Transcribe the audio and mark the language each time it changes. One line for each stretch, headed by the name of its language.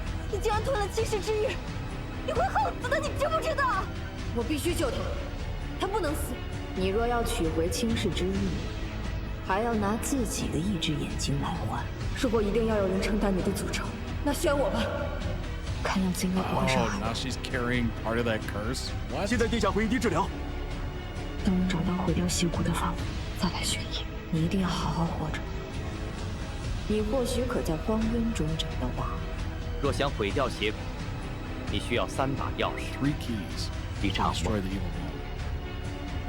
Chinese: 你竟然吞了惊世之玉，你会横死的，你知不知道？我必须救他，他不能死。你若要取回惊世之玉，还要拿自己的一只眼睛来换。如果一定要有人承担你的诅咒，那选我吧。看样子应该不会伤害。
English: Now she's carrying part of that curse. What?
Chinese: 现在殿下回阴地治疗。等我找到毁掉邪骨的方法，再来选一。你一定要好好活着。你或许可在荒渊中找到答案。若想毁掉邪骨，你需要3把钥匙
English: ：3 keys，
Chinese: 一场梦，
English: destroy the evil one，